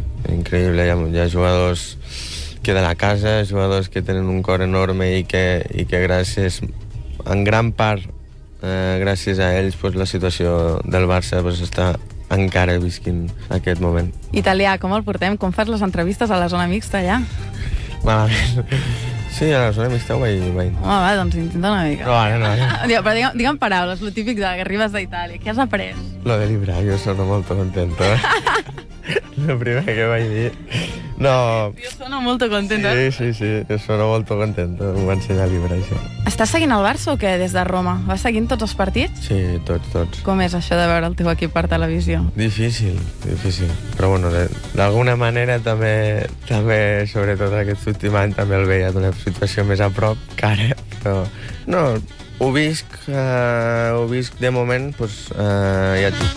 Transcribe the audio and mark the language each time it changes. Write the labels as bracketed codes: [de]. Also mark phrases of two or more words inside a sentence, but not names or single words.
[ca] Hi ha jugadors que de la casa, jugadors que tenen un cor enorme i que gràcies, en gran part, gràcies a ells, la situació del Barça està encara visquint aquest moment. Italià, com el portem? Com fas les entrevistes a la zona mixta allà? Malament. Sí, a la zona mixta ho vaig... Home, va, doncs intenta una mica. No, ara. Però digue'm paraules, lo típic de que arribes d'Itàlia. Què has après? Lo de librar, [it] jo sono molto contento. [ca] Lo primer que vaig dir... No... [it] Jo sono molto contento. Sí, jo sono molto contento. [ca] Em va ensenyar a librar, això. Estàs seguint el Barça o què, des de Roma? Vas seguint tots els partits? Sí, tots. Com és això de veure el teu equip per televisió? Difícil. Però bueno, d'alguna manera també, sobretot aquest últim any, també el veia d'una situació més a prop que ara, però no, ho visc de moment, ja et dic.